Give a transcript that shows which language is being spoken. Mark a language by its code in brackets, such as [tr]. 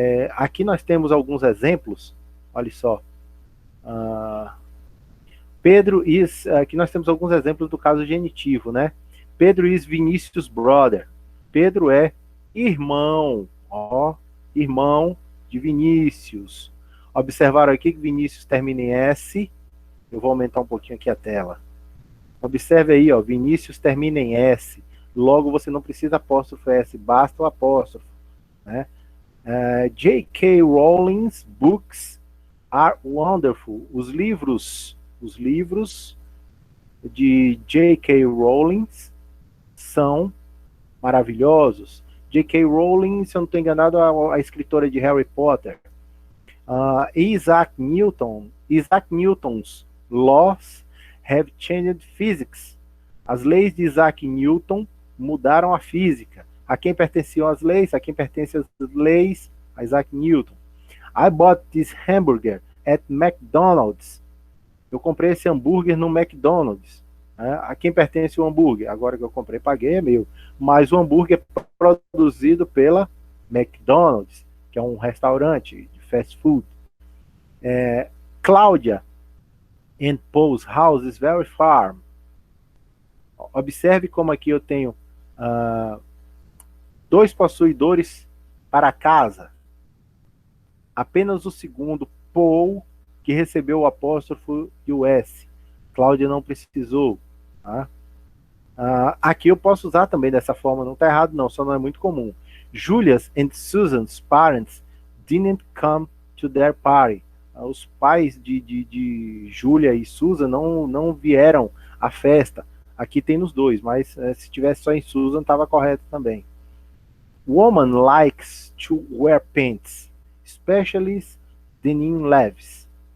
[pt] Aqui nós temos alguns exemplos, olha só. Aqui nós temos alguns exemplos do caso genitivo, né? [en] Pedro is Vinícius' brother. [pt] Pedro é irmão, irmão de Vinícius. Observaram aqui que Vinícius termina em S. Eu vou aumentar um pouquinho aqui a tela. Observe aí, Vinícius termina em S. Logo, você não precisa apóstrofo S, basta o apóstrofo, né? [en] J.K. Rowling's books are wonderful. [pt] Os livros de J.K. Rowling são maravilhosos. J.K. Rowling, se eu não estou enganado, a escritora de Harry Potter. [en] Isaac Newton's laws have changed physics. [pt] As leis de Isaac Newton mudaram a física. A quem pertenciam as leis? A quem pertencem as leis? A Isaac Newton. [en] I bought this hamburger at McDonald's. [pt] Eu comprei esse hambúrguer no McDonald's. A quem pertence o hambúrguer? Agora que eu comprei, paguei, é meu. Mas o hambúrguer é produzido pela McDonald's, que é um restaurante de fast food. [en] Cláudia and Paul's house is very far. [pt] Observe como aqui eu tenho 2 possuidores para casa. Apenas o segundo, Paul, que recebeu o apóstrofo e o S. Cláudia não precisou. Tá? Aqui eu posso usar também dessa forma, não está errado não, só não é muito comum. [en] Julia's and Susan's parents didn't come to their party. [pt] Os pais de Júlia e Susan não vieram à festa. Aqui tem nos 2, mas se tivesse só em Susan, estava correto também. [en] Woman likes to wear pants, especially denim leves.